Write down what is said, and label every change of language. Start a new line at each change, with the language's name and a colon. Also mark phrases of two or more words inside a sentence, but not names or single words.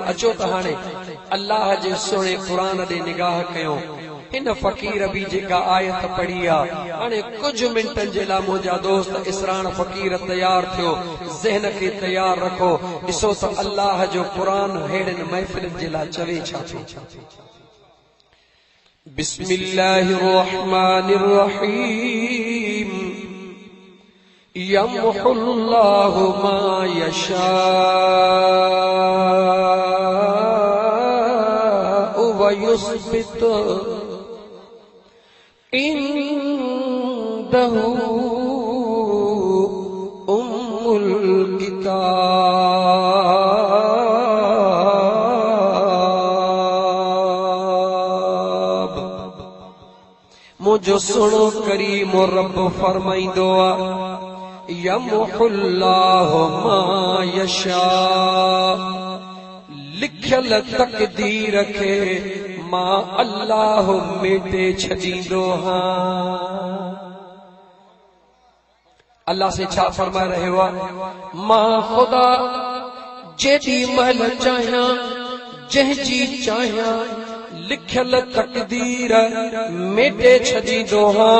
Sindhi: अचो त हाणे अल्लाह जे सुहिणे क़ुरान ॾे निगाह कयूं। हिन फ़क़ीर बि जेका आयत पढ़ी आहे, हाणे कुझु मिंटनि जे लाइ मुंहिंजा दोस्त इसराण फ़क़ीर तयार थियो, ज़हन खे तयार रखो। ॾिसो त अल्लाह जो क़ुरान अहिड़नि महफ़िलनि जे लाइ चवे छा थो।
Arabic: بسم الله الرحمن الرحيم. يمحو الله ما يشاء ويثبت عنده أم الكتاب.
Sindhi: मुझो सुनो करीम रब फरमाइंदो आहे,
Arabic: يمحو الله ما يشاء,
Sindhi: लिखियल तकदीर खे मां अल्लाह मेटे छॾींदो हां।
Urdu: अल्लाह से छा फरमा रहे हो?
Sindhi: मां खुदा जेॾी महिल चाहियां जंहिंजी चाहियां लिखियल तकदीर मेटे छॾींदो हां।